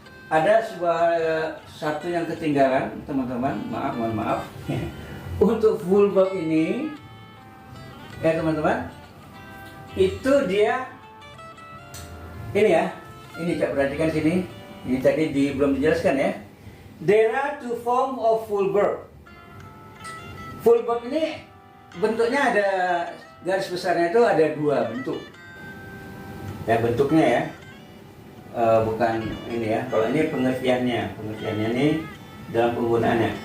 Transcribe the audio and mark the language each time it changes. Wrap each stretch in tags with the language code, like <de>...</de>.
<id>Ada satu yang ketinggalan teman-teman. Mohon maaf. Untuk full verb ini ya teman-teman, itu dia ini ya. Ini coba perhatikan sini. Ini tadi belum dijelaskan ya.</id> <en>There are two forms of full verb.</en> <id>Full verb ini bentuknya ada, garis besarnya itu ada dua bentuk. Ya bentuknya ya, bukan ini ya. Kalau ini pengertiannya ini dalam penggunaannya.</id>